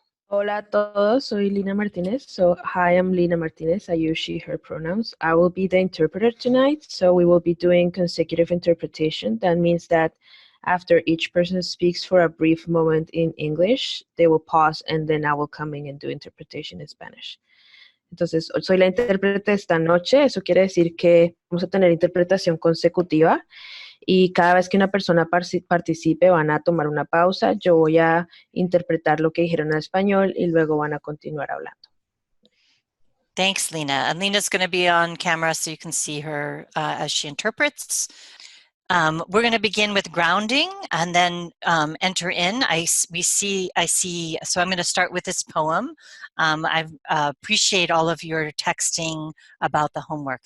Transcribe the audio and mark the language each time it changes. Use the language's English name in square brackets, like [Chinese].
[Spanish] Hola a todos, soy Lina Martinez. [English] So, hi, I'm Lina Martinez. I use she, her pronouns. I will be the interpreter tonight. So, we will be doing consecutive interpretation. That means that after each person speaks for a brief moment in English, they will pause and then I will come in and do interpretation in Spanish. [Spanish] Entonces, soy la intérprete esta noche. Eso quiere decir que vamos a tener interpretación consecutiva. Y cada vez que una persona participe van a tomar una pausa, yo voy a interpretar lo que dijeron en español y luego van a continuar hablando. [English] Thanks, Lina. And Lina's going to be on camera so you can see her as she interprets. We're going to begin with grounding and then enter in. I see, so I'm going to start with this poem. I appreciate all of your texting about the homework.